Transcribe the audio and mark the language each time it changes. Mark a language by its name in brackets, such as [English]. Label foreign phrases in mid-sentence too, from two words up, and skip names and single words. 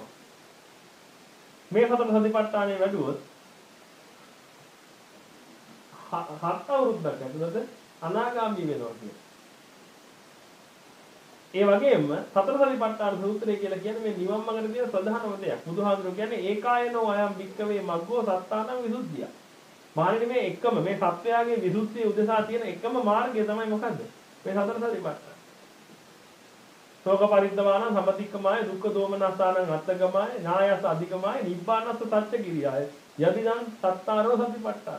[Sinhala] මේ සතර සතිපට්ඨානයේ වැඩුවොත් 7 අවුරුද්දක් ඇතුළත අනාගාමී වෙනවා කියලා. ඒ වගේම සතර සතිපට්ඨාන සූත්‍රය කියලා කියන්නේ මේ නිවන් මාර්ගයේ තියෙන ප්‍රධානම දෙයක්. බුදුහාමුදුරුවෝ කියන්නේ [Pali] ඒකායනෝ අයම් වික්කවේ මග්ගෝ සත්තානං විසුද්ධිය. [Sinhala] මානෙ මේ එකම මේ සත්‍යයගේ විසුද්ධිය උදෙසා තියෙන එකම මාර්ගය තමයි මොකද්ද? මේ සතර සතිපට්ඨාන. [Pali] ශෝක පරිද්දවාන සම්පතික්කමාය දුක්ඛ දෝමනස්සානං අත්තගමාය ඥායස අධිකමාය නිබ්බානස්ස සත්‍ය කිරියාය. යදිදං සත්තාරෝ සතිපට්ඨාන.